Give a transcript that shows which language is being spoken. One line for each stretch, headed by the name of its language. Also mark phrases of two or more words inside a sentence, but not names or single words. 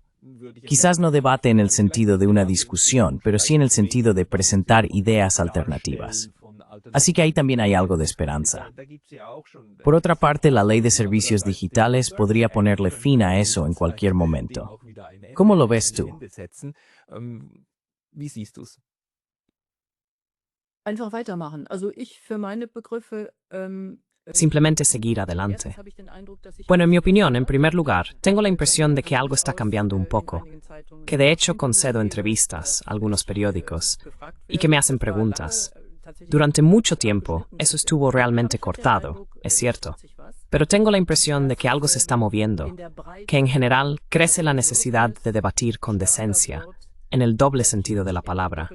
Spanish: Quizás no debate en el sentido de una discusión, pero sí en el sentido de presentar ideas alternativas. Así que ahí también hay algo de esperanza. Por otra parte, la ley de servicios digitales podría ponerle fin a eso en cualquier momento. ¿Cómo lo ves tú?
German: Wie siehst du's? Einfach weitermachen. Also ich für meine Begriffe
Spanish: Simplemente seguir adelante.
German: erstens habe ich den Eindruck, dass ich
Spanish: Bueno, en mi opinión, en primer lugar, tengo la impresión de que algo está cambiando un poco, que de hecho concedo entrevistas a algunos periódicos y que me hacen preguntas. Durante mucho tiempo, eso estuvo realmente cortado, es cierto. Pero tengo la impresión de que algo se está moviendo, que en general crece la necesidad de debatir con decencia, en el doble sentido de la palabra.